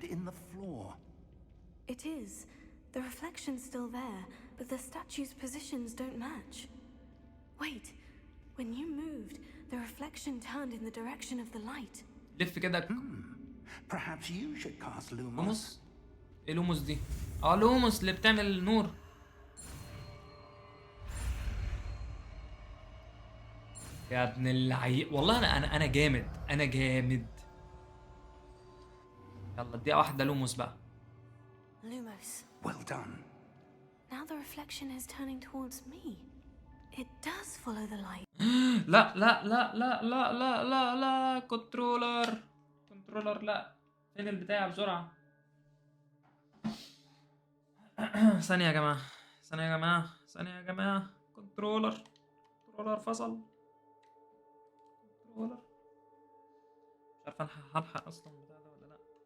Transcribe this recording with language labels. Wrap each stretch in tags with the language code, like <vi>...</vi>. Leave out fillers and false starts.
<en>reflected in the floor. It is. The reflection's still there, but the statue's positions don't match. Wait. When you moved, the reflection turned in the direction of the light.</en> <ar>لف كده.</ar> <en>Perhaps you should cast Lumos.</en> <ar>لوموس. ايه لوموس دي؟ لوموس اللي بتعمل نور. يا ابن اللعيب، والله انا جامد، انا جامد. يلا اديها واحدة لوموس بقى.</ar> <en>Lumos. Well done. Now the reflection is turning towards me. It does follow the light.</en> <ar>لا لا لا لا لا لا لا لا، كنترولر لا. فين البتاع بسرعة؟ ثانية يا جماعة، ثانية يا جماعة. كنترولر فصل. كنترولر مش عارف هلحق اصلا البتاع ده ولا لا.</ar>